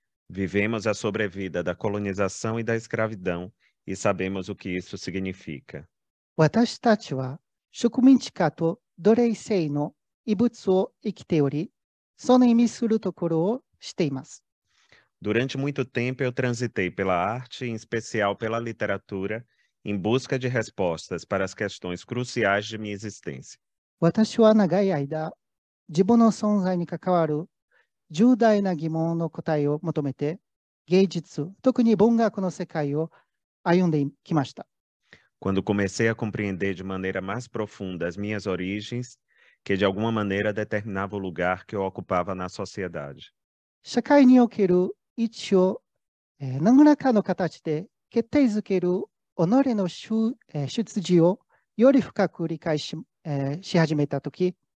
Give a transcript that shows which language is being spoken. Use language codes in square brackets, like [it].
[pt] Vivemos a sobrevida da colonização e da escravidão e sabemos o que isso significa. [ja] 私たちは植民地化と奴隷制の異物を生きており、その意味するところを知っています。 [pt] Durante muito tempo eu transitei pela arte, em especial pela literatura, em busca de respostas para as questões cruciais de minha existência. [ja] 私は長い間、自分の存在に関わる重大な疑問の答えを求めて、芸術、特に文学の世界を歩んできました。 [pt] Quando comecei a compreender de maneira mais profunda as minhas origens, que de alguma maneira determinava o lugar que eu ocupava na sociedade. [ja] 社会における位置を何らかの形で決定づける己の出自をより深く理解し始めたとき、